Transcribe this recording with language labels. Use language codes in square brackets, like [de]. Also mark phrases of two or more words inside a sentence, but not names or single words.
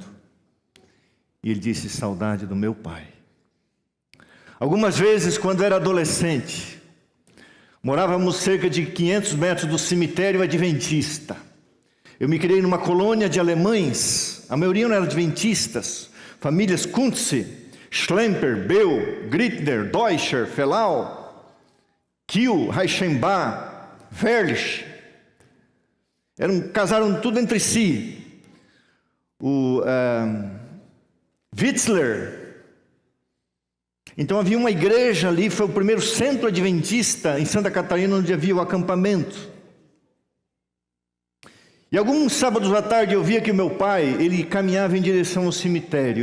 [pt] E ele disse: saudade do meu pai. Algumas vezes, quando era adolescente, morávamos cerca de 500 metros do cemitério adventista. Eu me criei numa colônia de alemães, a maioria não eram adventistas, famílias Kuntze, Schlemper, Beu, Grittner, Deutscher, Felau, Kiel, Reichenbach, Verlich, Casaram tudo entre si. O Witzler. Então havia uma igreja ali, foi o primeiro centro adventista em Santa Catarina, onde havia o acampamento. E alguns sábados à tarde eu via que o meu pai, ele caminhava em direção ao cemitério.